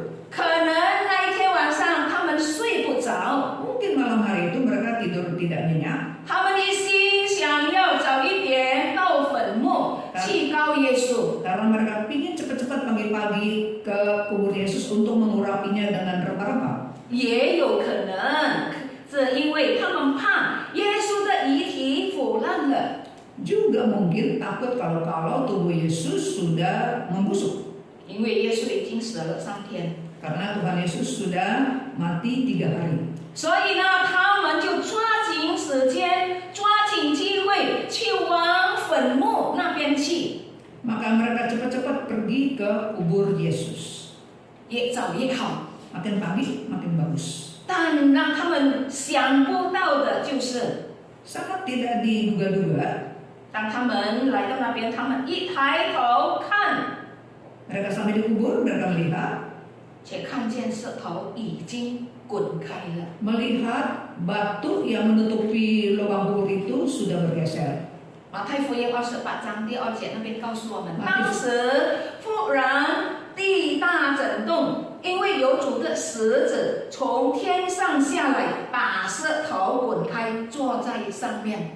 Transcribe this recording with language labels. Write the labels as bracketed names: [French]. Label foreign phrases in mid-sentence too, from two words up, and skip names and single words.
[Chinese] 可能那一天晚上他们睡不着， [Indonesian] Mungkin malam hari itu mereka tidur tidak nyenyak. [Chinese] 他们一心想要早一点到坟墓祭告耶稣。 [Indonesian] Karena mereka ingin cepat-cepat pagi-pagi ke kubur Yesus untuk mengurapinya dengan rempah-rempah. [Chinese] 也有可能是因为他们怕耶稣的遗体腐烂了， [Indonesian] Juga mungkin takut kalau tubuh Yesus sudah membusuk. [Chinese] 因为耶稣已经死了3天， [Indonesian] Karena Tuhan Yesus sudah mati 3 hari. [Chinese] 所以呢，他们就抓紧时间，抓紧机会去往坟墓那边去， [Indonesian] Maka mereka cepat-cepat pergi ke kubur Yesus. [Chinese] 越早越好。 [Indonesian] Makin pagi makin bagus. [Chinese] 但让他们想不到的就是， [Indonesian] Sangat tidak diduga-duga. [Chinese] 当他们来到那边，他们一抬头看， [Indonesian] Mereka sampai di kubur, mereka melihat [Chinese] 却看见石头已经滚开了。 [Indonesian] melihat batu yang menutupi lubang kubur itu sudah bergeser. [Chinese] 马太福音28章第2节那边告诉我们，当时忽然地大震动，因为有主的使者从天上下来，把石头滚开，坐在上面。